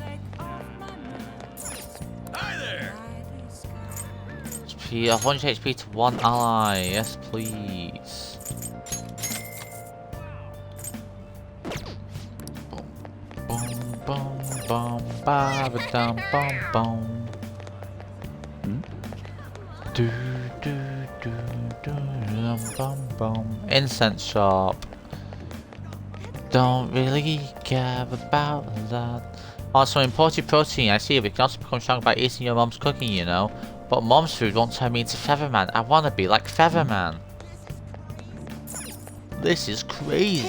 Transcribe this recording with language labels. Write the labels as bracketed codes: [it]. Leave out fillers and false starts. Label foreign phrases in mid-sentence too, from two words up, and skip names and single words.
[en] Hi there. 100 HP to 1 ally. Yes, please. Boom, boom, boom, ba ba dum, boom, boom. Do do do do dum, bum bum. Incense shop. Don't really care about that. Also, imported protein. I see, we can also become strong by eating your mom's cooking, you know. But mom's food won't turn me into Featherman. I wanna be like Featherman. This is crazy.